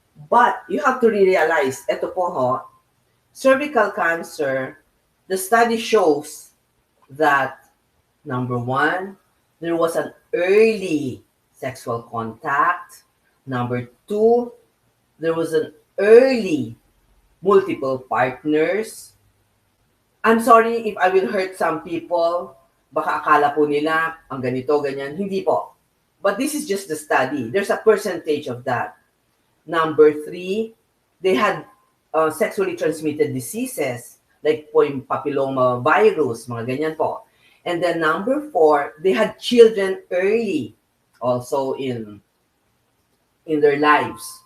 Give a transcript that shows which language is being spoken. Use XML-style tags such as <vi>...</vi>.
<en>But, you have to realize,</en> <tl>ito po ho,</tl> <en>cervical cancer, the study shows that, number one, there was an early sexual contact. Number two, there was an early multiple partners. I'm sorry if I will hurt some people.</en> <tl>Baka akala po nila ang ganito, ganyan. Hindi po.</tl> <en>But this is just the study. There's a percentage of that. Number three, they had sexually transmitted diseases like</en> <tl>po yung</tl> <en>papilloma virus,</en> <tl>mga ganyan po.</tl> <en>And then number four, they had children early also in their lives.</en>